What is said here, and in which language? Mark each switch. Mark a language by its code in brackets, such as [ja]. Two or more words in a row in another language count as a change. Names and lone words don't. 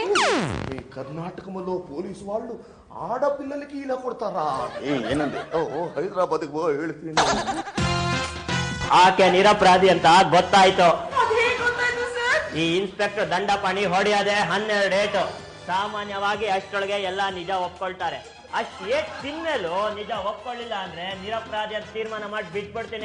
[te] ఈ కర్ణాటకలో పోలీసు వాళ్ళు ఆడపిల్లలకి ఇలా కొడతారా? [kn] ಏನಂದೆ? [te] హైదరాబాద్కి పో ಹೇಳ್ತೀನಿ. [kn] ಆಕೆ ನಿರಪರಾಧಿ ಅಂತ ಗೊತ್ತಾಯ್ತು. ಈ ಇನ್ಸ್ಪೆಕ್ಟರ್ ದಂಡಪಾಣಿ ಹೊಡೆಯದೆ 12 ಏಟು. ಸಾಮಾನ್ಯವಾಗಿ ಅಷ್ಟೊಳಗೆ ಎಲ್ಲ ನಿಜ ಒಪ್ಕೊಳ್ತಾರೆ. ಅಷ್ಟ್ ಏಟ್ ತಿನ್ಮೇಲೂ ನಿಜ ಒಪ್ಕೊಳ್ಳಿಲ್ಲ ಅಂದ್ರೆ ನಿರಪರಾಧಿ ಅಂತ ತೀರ್ಮಾನ ಮಾಡಿ ಬಿಟ್ಬಿಡ್ತೀನಿ.